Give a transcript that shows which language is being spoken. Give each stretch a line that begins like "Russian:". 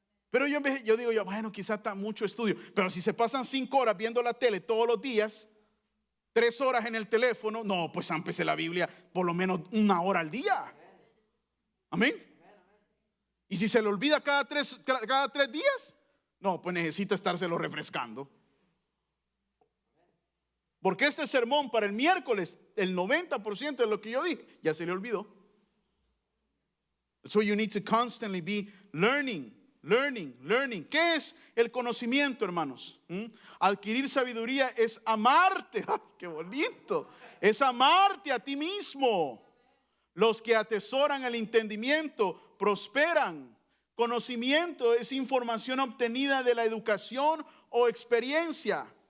Spanish: Pero yo digo, bueno, quizás está mucho estudio. Pero si se pasan 5 horas viendo la tele todos los días, 3 horas en el teléfono, no, pues ámpese la Biblia por lo menos 1 hora al día. Amén. Y si se le olvida cada tres días, no, pues necesita estárselo refrescando. Porque este sermón para el miércoles, el 90% de lo que yo dije, ya se le olvidó.
English: So you need to constantly be learning.
Spanish: ¿Qué es el conocimiento, hermanos? Adquirir sabiduría es amarte. ¡Ay, qué bonito! Es amarte a ti mismo. Los que atesoran el entendimiento prosperan. Conocimiento es información obtenida de la educación o experiencia.